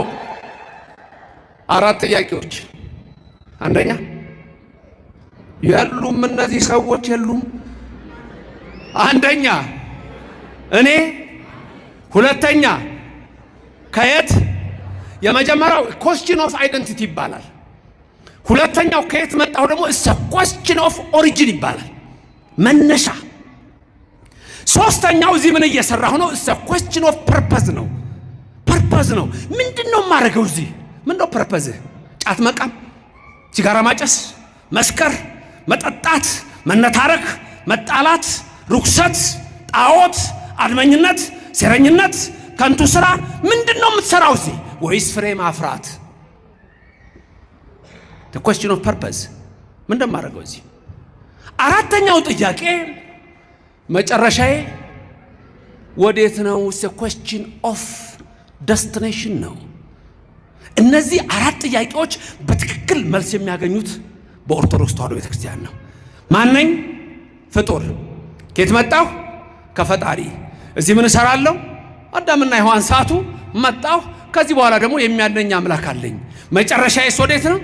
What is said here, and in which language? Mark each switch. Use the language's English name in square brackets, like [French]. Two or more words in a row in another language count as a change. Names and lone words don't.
[Amharic] አራት ጥያቄዎች። አንደኛ የሉም እነዚህ ሰዎች የሉም። አንደኛ እኔ፣ ሁለተኛ ከየት። የመጀመሪያው [English] question of identity [Amharic] ይባላል። ሁለተኛው ከየት መጣው ደግሞ [English] question of origin [Amharic] ይባላል፣ መነሻ። ሶስተኛው እዚህ ምን እየሰራሁ ነው? [English] question of purpose [Amharic] ነው። ፐርፐዝ ነው። ምንድነው ማረገው? እዚህ ምንድነው ፐርፐዝ? ጫት መቃም፣ ሲጋራ ማጨስ፣ መስከር፣ መጠጣት፣ መነታረክ፣ መጣላት፣ ርኩሰት፣ ጣዖት፣ አድመኝነት፣ ሴረኝነት፣ ከንቱ ስራ ምንድነው የምትሰራው እዚህ? ወይስ ፍሬ ማፍራት? [English] the question of purpose [Amharic] ምንድነው ማረገው እዚህ? አራተኛው ጥያቄ መጨረሻዬ ወዴት ነው? [English] the question of destination [Amharic] ነው። እነዚህ አራት ጥያቄዎች በትክክል መልስ የሚያገኙት በኦርቶዶክስ ተዋሕዶ ቤተክርስቲያን ነው። ማነኝ? ፍጡር። ከየት መጣሁ? ከፈጣሪ። እዚህ ምን እሰራለሁ? አዳምና ሔዋን ሳቱ፣ መጣሁ። ከዚህ በኋላ ደግሞ የሚያድነኝ አምላክ አለኝ። መጨረሻዬስ ወዴት ነው?